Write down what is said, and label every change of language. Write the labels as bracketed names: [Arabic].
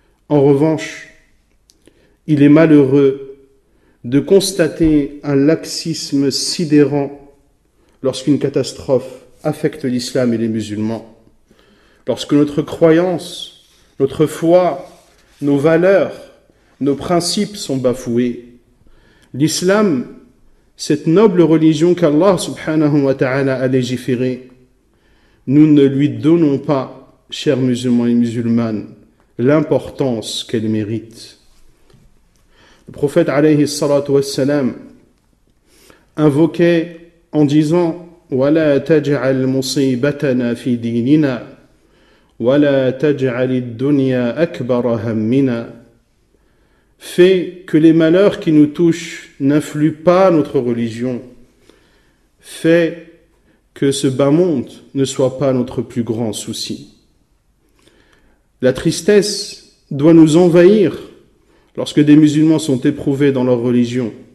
[French] En revanche, il est malheureux de constater un laxisme sidérant lorsqu'une catastrophe affecte l'islam et les musulmans, lorsque notre croyance, notre foi, nos valeurs, nos principes sont bafoués. L'islam, cette noble religion qu'Allah subhanahu wa ta'ala a légiférée, nous ne lui donnons pas, chers musulmans et musulmanes, l'importance qu'elle mérite. Le prophète alayhi salatu wassalam invoquait en disant [Arabic] وَلَا تَجْعَلْ مُصِيبَتَنَا فِي دِينِنَا وَلَا تَجْعَلِ الدُّنْيَا أَكْبَرَ هَمِّنَا. [French] Fais que les malheurs qui nous touchent n'influent pas notre religion. Fais que ce bas monde ne soit pas notre plus grand souci. La tristesse doit nous envahir lorsque des musulmans sont éprouvés dans leur religion.